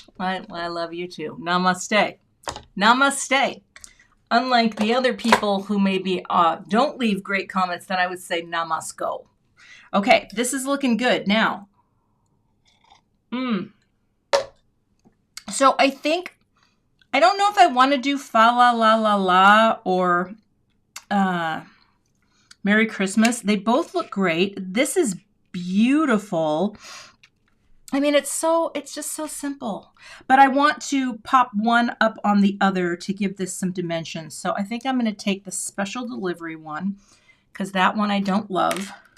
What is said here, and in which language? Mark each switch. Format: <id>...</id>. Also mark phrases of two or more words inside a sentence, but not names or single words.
<en>I love you too. Namaste. Namaste. Unlike the other people who maybe don't leave great comments, then I would say namasko. Okay, this is looking good now. So I think, I don't know if I want to do fa la la la la or Merry Christmas. They both look great. This is beautiful. I mean, it's just so simple, but I want to pop one up on the other to give this some dimensions. So I think I'm going to take the special delivery one because that one I don't love.</en>